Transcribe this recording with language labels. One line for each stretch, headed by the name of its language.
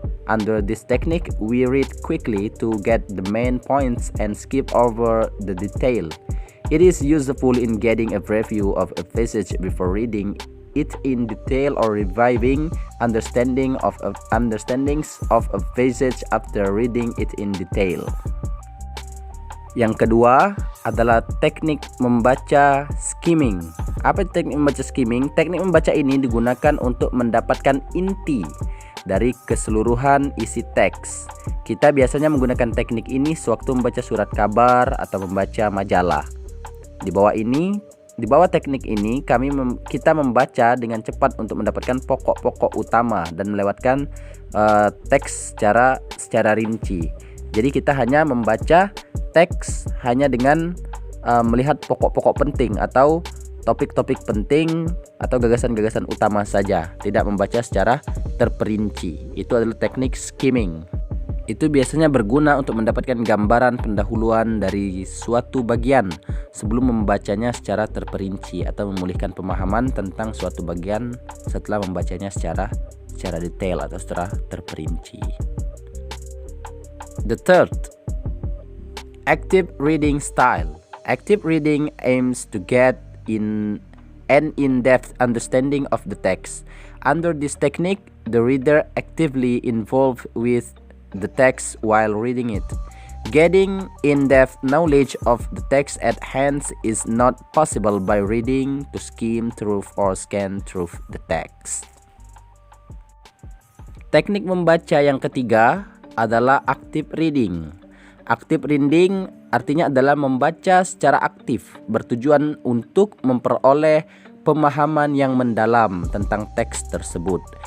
English: Under this technique, we read quickly to get the main points and skip over the detail. It is useful in getting a preview of a passage before reading it in detail or reviving understandings of a passage after reading it in detail.
Indonesian: Yang kedua adalah teknik membaca skimming. Apa teknik membaca skimming? Teknik membaca ini digunakan untuk mendapatkan inti dari keseluruhan isi teks. Kita biasanya menggunakan teknik ini sewaktu membaca surat kabar atau membaca majalah. Di bawah teknik ini kita membaca dengan cepat untuk mendapatkan pokok-pokok utama dan melewatkan teks secara rinci. Jadi kita hanya membaca teks hanya dengan melihat pokok-pokok penting atau topik-topik penting atau gagasan-gagasan utama saja, tidak membaca secara terperinci. Itu adalah teknik skimming. Itu biasanya berguna untuk mendapatkan gambaran pendahuluan dari suatu bagian sebelum membacanya secara terperinci atau memulihkan pemahaman tentang suatu bagian setelah membacanya secara detail atau secara terperinci.
English: The third, active reading style. Active reading aims to get an in-depth understanding of the text. Under this technique, the reader actively involved with the text while reading it. Getting in-depth knowledge of the text at hand is not possible by reading to skim through or scan through the text.
Indonesian: Teknik membaca yang ketiga adalah active reading. Active reading artinya adalah membaca secara aktif, bertujuan untuk memperoleh pemahaman yang mendalam tentang teks tersebut.